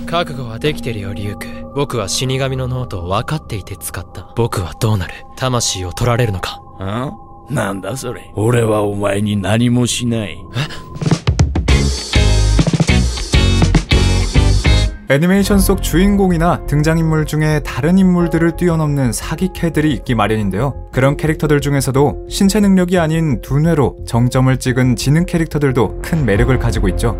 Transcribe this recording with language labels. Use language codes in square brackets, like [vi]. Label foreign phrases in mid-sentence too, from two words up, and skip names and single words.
[ja] 覚悟はできてるよリュウク。僕は死神のノートを分かっていて使った。僕はどうなる？魂を取られるのか？なんだそれ。俺はお前に何もしない。 [ko] 애니메이션 속 주인공이나 등장인물 중에 다른 인물들을 뛰어넘는 사기캐들이 있기 마련인데요. 그런 캐릭터들 중에서도 신체 능력이 아닌 두뇌로 정점을 찍은 지능 캐릭터들도 큰 매력을 가지고 있죠.